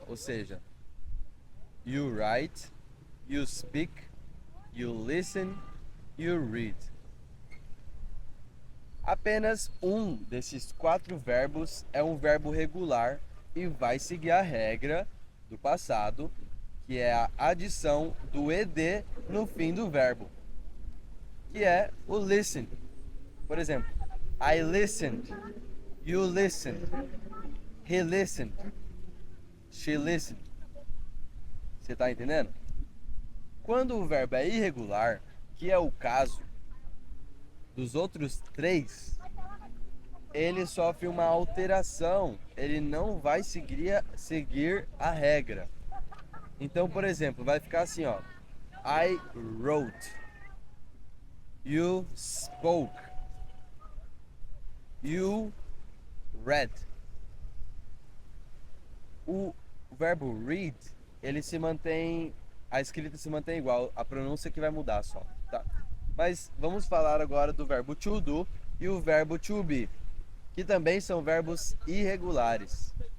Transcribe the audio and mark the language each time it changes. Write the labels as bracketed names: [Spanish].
[Portuguese] Ou seja, [English] you write, you speak, you listen, you read. [Portuguese] Apenas um desses 4 verbos é um verbo regular e vai seguir a regra do passado, que é a adição do ed no fim do verbo, que é o listen. Por exemplo, [English] I listened, you listened, he listened, she listened. [Portuguese] Você tá entendendo? Quando o verbo é irregular, que é o caso dos outros três, ele sofre uma alteração, ele não vai seguir a regra. Então, por exemplo, vai ficar assim, ó. [English] I wrote, you spoke, you read. [Portuguese] O verbo read, ele se mantém, a escrita se mantém igual, a pronúncia que vai mudar só, tá? Mas vamos falar agora do verbo to do e o verbo to be, que também são verbos irregulares.